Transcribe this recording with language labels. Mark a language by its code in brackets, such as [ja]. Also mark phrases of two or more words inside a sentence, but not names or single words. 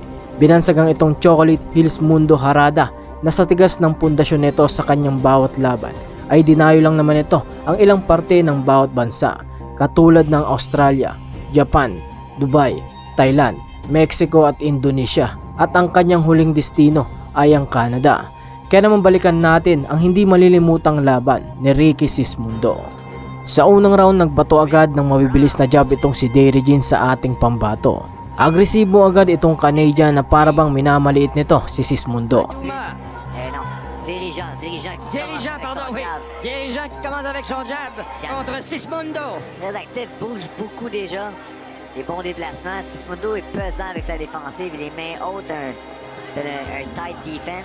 [tl] Binansagang itong Chocolate Hills Mundo Harada na sa tigas ng pundasyon nito sa kanyang bawat laban ay dinayo lang naman ito ang ilang parte ng bawat bansa katulad ng Australia, Japan, Dubai, Thailand, Mexico at Indonesia, at ang kanyang huling destino ay ang Canada. Kaya naman balikan natin ang hindi malilimutang laban ni Ricky Sismundo. Sa unang round nagbato agad ng mabibilis na jab itong si Derry Jean sa ating pambato. Agresibo agad itong Canadian na parabang minamaliit nito si Sismundo. [fr] Dirigeant qui commence avec son jab contre Sismundo. Très actif, bouge beaucoup déjà. Les bons déplacements. Sismundo est pesant avec sa défensive. Les mains hautes, un [en] tight defense.